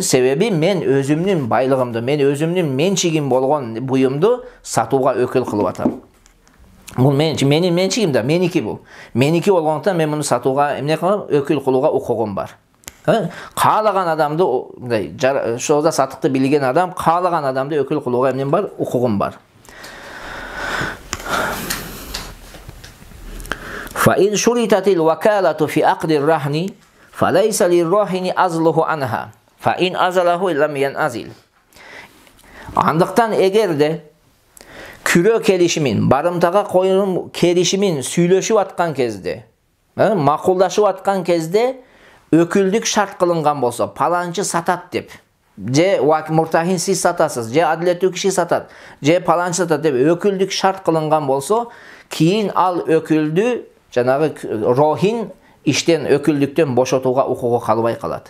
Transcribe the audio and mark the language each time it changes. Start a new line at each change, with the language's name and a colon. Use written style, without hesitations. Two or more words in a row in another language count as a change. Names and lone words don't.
Kyrgyz: Себеби мен өзүмдүн байлыгымды, мен өзүмдүн менчигим болгон буюмду сатууга өкүл кылып атам. Бул менин менчигим да, меники бул. Меники болгондуктан мен муну сатууга эмне кылам? Өкүл кылууга укугум бар. Каалаган адамды, мындай ошолда сатыкты билген адам, каалаган адамды өкүл кылууга эмнем бар? Укугум бар.
Arabic: فإن شرطت الوكالة في عقد الرهن فليس للراهن عزله عنها. فإن عزله لم ينعزل.
Kyrgyz: Андыктан эгерде күрө келишимин, барымтага коюм келишимин сүйлөшүп аткан кезде, макулдашып аткан кезде өкүлдүк шарт кылынган болсо, паланчы сатат деп, же муртахин сиз сатасыз, же адилеттүү киши сатат, же паланчы сатат деп өкүлдүк шарт кылынган болсо, кийин ал өкүлдү жанагы рохин иштен өкүлдүктөн бошотууга укугу калбай калат.